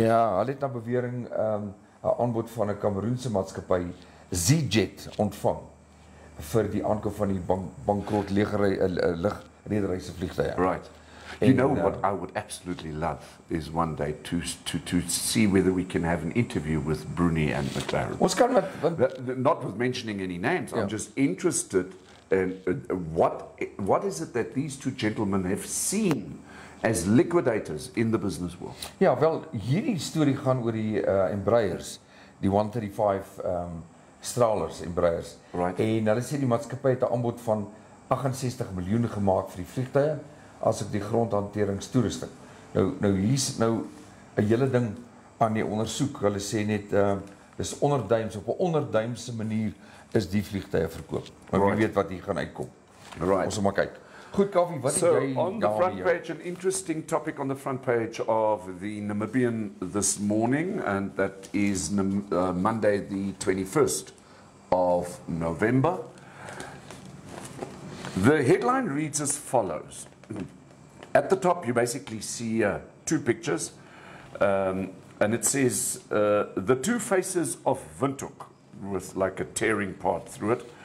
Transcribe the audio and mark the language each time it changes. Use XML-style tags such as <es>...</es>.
<af>Ja, hulle het na bewering 'n aanbod van 'n Kameroense maatskappy Z-Jet ontvang vir die aankoop van die bankrot lugredery se vliegtuie.</af> <en>Right. You know what I would absolutely love is one day to see whether we can have an interview with Bruni and McLaren.</en> <af>Ons kan</af> <en>not with mentioning any names. I'm just interested in what is it that these two gentlemen have seen as liquidators in the business world.</en> <af>Ja, wel, hierdie storie gaan oor die Embraers, die 135 stralers Embraers.</af> <en>Right.</en> <af>En hulle sê die maatskappy het 'n aanbod van 68 miljoen gemaak vir die vliegtuie, as ook die grondhanteringstoerusting. Nou hier's nou 'n hele ding aan die ondersoek. Hulle sê net dis onderduims, op 'n onderduimse manier is die vliegtuie verkoop. Maar wie weet wat hier gaan uitkom.</af> <en>Right.</en> <af>Ons moet maar kyk. Goed, Kaufeee, wat</af> <en>so</en> <af>jy</af> <en>on the front page, an interesting topic on the front page of the Namibian this morning, and that is Monday the 21st of November. The headline reads as follows. At the top, you basically see two pictures, and it says the two faces of Windhoek, with like a tearing part through it.</en>